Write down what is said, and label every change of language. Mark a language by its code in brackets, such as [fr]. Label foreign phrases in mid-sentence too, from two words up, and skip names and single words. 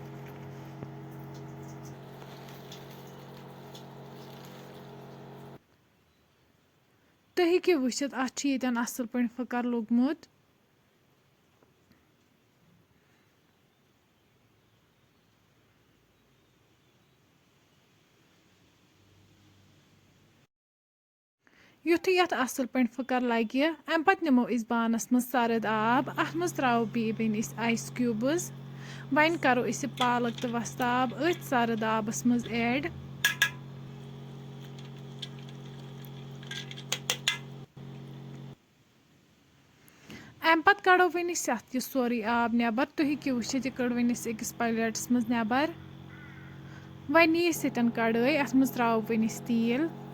[ks] तुम हेकु वुचित अत असल पे फुकर लोगमुत युथु यथ असल पे फुकर लगे अम पत निमो बानस मज सर्द आब अत मज त्रो बे वन [en] ice cubes [ks] वन करो पालक तो वस्ता आब अथ सर्द आबस मज ऐड अम पत कड़ो वन अत सोरे आब नबर तुम हेकु वुचित यह कड़ वन अकिस प्लेटस मज नबर वन नी सतन कड़ाई अत मज त्रो वन तेल